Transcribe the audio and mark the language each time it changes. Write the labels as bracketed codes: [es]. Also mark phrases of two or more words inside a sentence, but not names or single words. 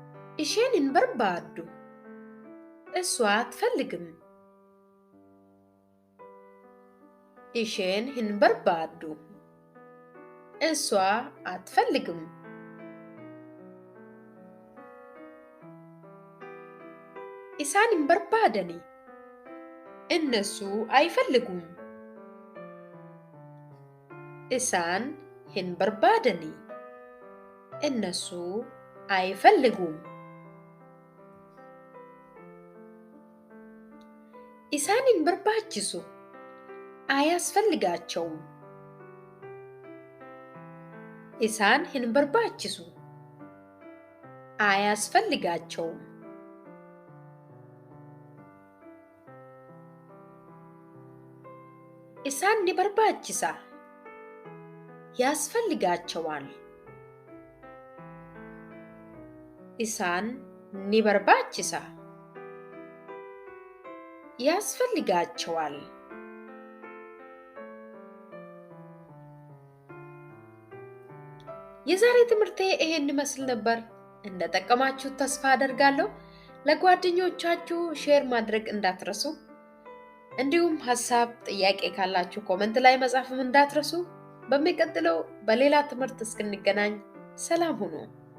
[om] isheen hin barbaaddu. [am] እሷ አትፈልግም. [om] isheen hin barbaaddu. [am] እሷ አትፈልግም. [om] isaan hin barbaadani. [am] እነሱ አይፈልጉም. [om] isaan hin barbaadani. [am] እነሱ አይፈልጉም. [om] isaan hin barbaachisu. አያስፈልጋቸውም. isaan hin barbaachisu. አያስፈልጋቸውም. isaan ni barbaachisa. ያስፈልጋቸዋል. isaan ni barbaachisa. [am] ያስፈልጋቸዋል. የዛሬ ትምህርቴ ይሄን ይመስል ነበር። እንደጠቀማችሁ ተስፋ አደርጋለሁ። ለጓደኞቻችሁ ሼር ማድረግ እንዳትረሱ። እንዲሁም ሐሳብ ጥያቄ ካላችሁ ኮሜንት ላይ መጻፍም እንዳትረሱ። በሚቀጥለው በሌላ ትምህርት እስክንገናኝ ሰላም ሁኑ።